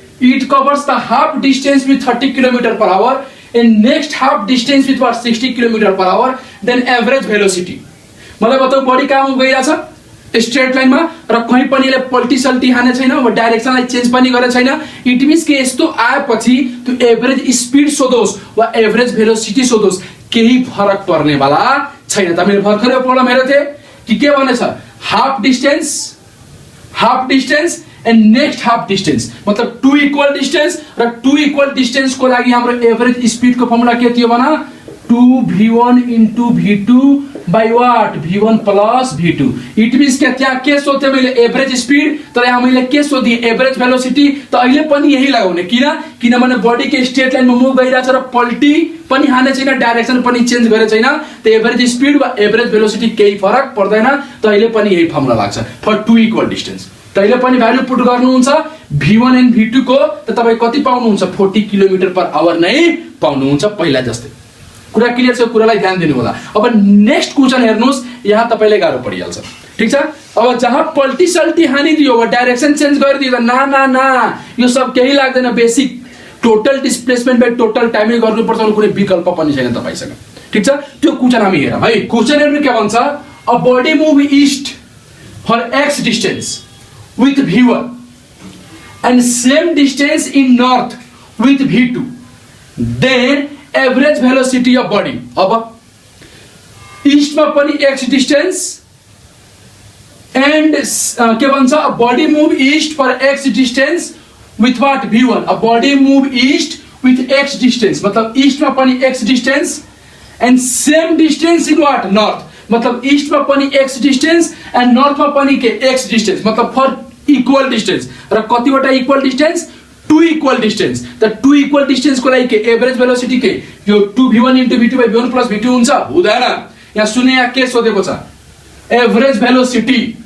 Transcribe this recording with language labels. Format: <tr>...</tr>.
<ne>It covers the half distance</ne> <en>With 30 km/h and next half distance with what 60 km/h, then average velocity.</en> <ne>मलाई बताऊ body कहाँ move गइरहेछ? Straight लाइनमा र कहीँ पनि ले पल्टी सल्टी हाने छैन वा डाइरेक्सनलाई चेन्ज पनि गरे छैन. इट मीन्स के यस्तो आएपछि त्यो एभरेज स्पीड सोधोस् वा एभरेज भेलोसिटी सोधोस् केही फरक पर्ने वाला छैन. त मैले भर्खरै प्रब्लम हेरेको थिएँ कि के भनेछ?</ne> <en>half distance and next half distance</en> <ne>मतलब 2 equal distance र 2 equal distance को लागि हाम्रो एभरेज स्पीड को फर्मुला के थियो भन?</ne> <en>2v1 into v2 by what? v1 plus v2.</en> <ne>It means क्या त्यहाँ के सोध्थे मैले एभरेज स्पिड, तर यहाँ मैले के सोधेँ एभरेज भेलोसिटी। त अहिले पनि यही लगाउने, किनभने बडी के स्ट्रेट लाइनमा मुभ गरिरहेछ र पल्टी पनि हाने छैन, डाइरेक्सन पनि चेन्ज गरे छैन। त एभरेज स्पिड वा एभरेज भेलोसिटी केही फरक पर्दैन। त अहिले पनि यही फर्मुला लाग्छ फर टु इक्वल डिस्टेन्स। त अहिले पनि भ्यालु पुट गर्नुहुन्छ v1 एन्ड v2 को, त तपाई कति पाउनुहुन्छ 40 किलोमिटर पर आवर नै पाउनुहुन्छ पहिला जस्तै। कुरा क्लियर छ? कुरालाई ध्यान दिनु होला। अब नेक्स्ट क्वेशन हेर्नुस्, यहाँ तपाईलाई गाह्रो परिहाल्छ। ठीक छ? अब जहाँ पल्टी सल्टी हानिदियो वा डाइरेक्सन चेन्ज गरिदियो, ना ना ना यो सब केही लाग्दैन। Basic total displacement by total टाइमै गर्नुपर्छ, कुनै विकल्प पनि छैन तपाईसँग। ठीक छ? त्यो क्वेशन हामी हेरौँ है। क्वेशन हेर्नु के भन्छ?</ne> <en>A body move east for x distance with v1 and same distance in north with v2, then average velocity of body।</en> <ne>अब ईस्ट में पनि x distance and के भन्छ?</ne> <en>a body move east for x distance with what? v1। a body move east with x distance</en> <ne>मतलब east में पनि</ne> <en>x distance and same distance in what?</en> <ne>north मतलब east में पनि x distance and north में पनि के x distance मतलब for इक्वल डिस्टेंस। र कतिवटा इक्वल डिस्टेंस? 2 equal distance. त 2 इक्वल डिस्टेंस को लागि के एभरेज भेलोसिटी के यो</ne> <en>2v1 into v2 by v1 plus v2</en> <ne>हुन्छ? हुँदैन। यहाँ सुने, यहाँ के सोधेको छ? Average velocity.</ne>